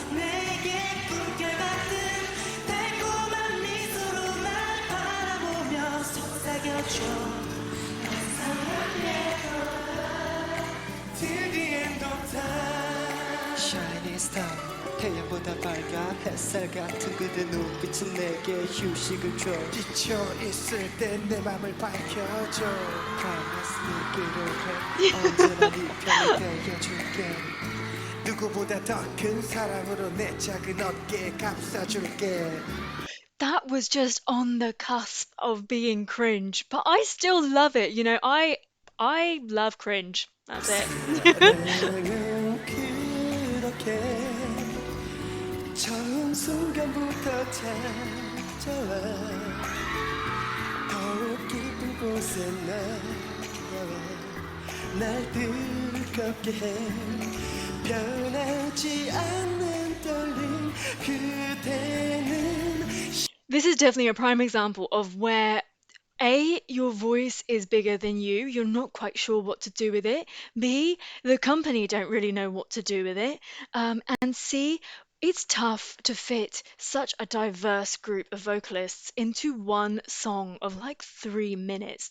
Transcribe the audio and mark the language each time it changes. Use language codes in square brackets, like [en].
[ko] 내게 꿈결같은 달콤한 미소로 날 바라보며 속삭여줘 항상 함께하라 [en] till the end of time Shining star [ko] 태양보다 밝아 햇살 같은 그대 눈빛은 내게 휴식을 줘 지쳐있을 때 내 맘을 밝혀줘 Promise 믿기로 해 언제나 네 편이 되어줄게 누구보다 더 큰 사랑으로 내 작은 어깨에 감싸줄게 [en] that was just on the cusp of being cringe, but I still love it. You know, I love cringe. That's it. [ko] 사랑은 그렇게 처음 순간부터 찾아와 더욱 깊은 곳에 나와 날 뜨겁게 해 변하지 않는 떨림 그대는 [en] This is definitely a prime example of where A, your voice is bigger than you. You're not quite sure what to do with it. B, the company don't really know what to do with it. And C, it's tough to fit such a diverse group of vocalists into one song of like 3 minutes.